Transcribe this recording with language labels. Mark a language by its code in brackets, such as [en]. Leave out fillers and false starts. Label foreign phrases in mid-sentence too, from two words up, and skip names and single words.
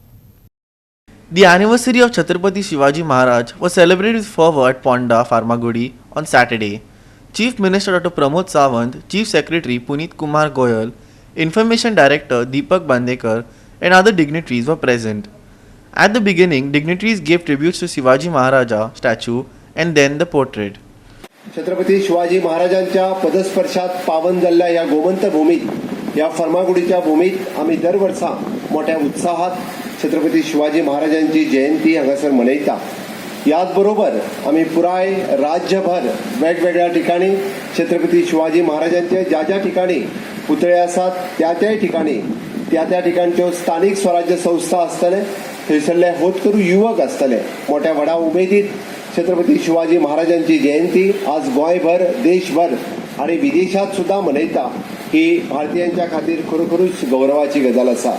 [en] The anniversary of Chhatrapati Shivaji Maharaj was celebrated with fervour at Ponda, Farmagudi on Saturday. Chief Minister Dr. Pramod Sawant, Chief Secretary Puneet Kumar Goyal, Information Director Deepak Bandekar and other dignitaries were present. At the beginning, dignitaries gave tributes to Shivaji Maharaja statue and then the portrait. [kok] छत्रपती शिवाजी महाराजांच्या पदस्पर्शात पावन जाल्ल्या या गोमंत भूमीत या फर्मागुडीच्या भूमीत आम्ही दरवर्सा मोठ्या उत्साहात छत्रपती शिवाजी महाराजांची जयंती हांगासर मनयता. याच बरोबर आम्ही पुराय राज्यभर वेगवेगळ्या ठिकाणी छत्रपती शिवाजी महाराजांचे ज्या ज्या ठिकाणी पुतळे आसात त्या त्या ठिकाणच्यो स्थानिक स्वराज्य संस्था आसतले, थंयसरले होतकरू युवक आसतले, मोठ्या व्हडा उमेदीत छत्रपती शिवाजी महाराजांची जयंती आज गोंयभर, देशभर आणि विदेशात सुद्धा मनयता. ही भारतीयांच्या खातीर खरोखरूच गौरवाची गजाल आसा.